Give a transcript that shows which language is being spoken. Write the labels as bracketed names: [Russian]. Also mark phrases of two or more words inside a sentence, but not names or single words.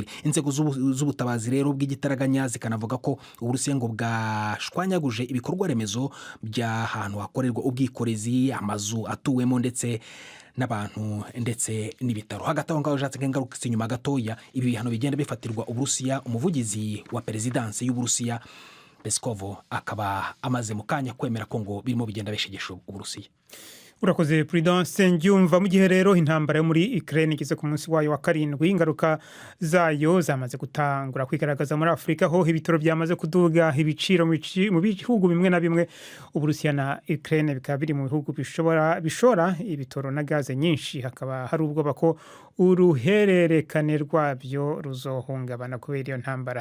[Rundi] Inzego z'ubutabazi rero bw'igitaraganya zikanavuga ko Uburusiya ngo bwashwanyaguje ibikorwa remezo by'ahantu hakorerwa ubwikorezi, amazu atuwemo ndetse n'abantu ndetse n'ibitaro. Hagati aho ngaho jatse ngarukitse inyuma gatoya ibi bihano bigenda bifatirwa Uburusiya. Umuvugizi wa perezidansi y'Uburusiya Peskov akaba amaze mu kanya kwemera ko ngo birimo bigenda bishigisha Uburusiya. Urakoze Prudence Njyumva. Mu gihe rero intambara yo muri Ukraine igeze ku munsi wayo wa 7, ingaruka zayo zamaze gutangura kwigaragaza muri Afrika, ho ibitoro byamaze kuduga ibiciro mu bihugu bimwe na bimwe. Uburusiya na Ukraine bikaba biri mu bihugu bishora ibitoro na gaze nyinshi. Hakaba hari ubwoba ko uruhererekane rwabyo ruzohungabana kubera iyo ntambara.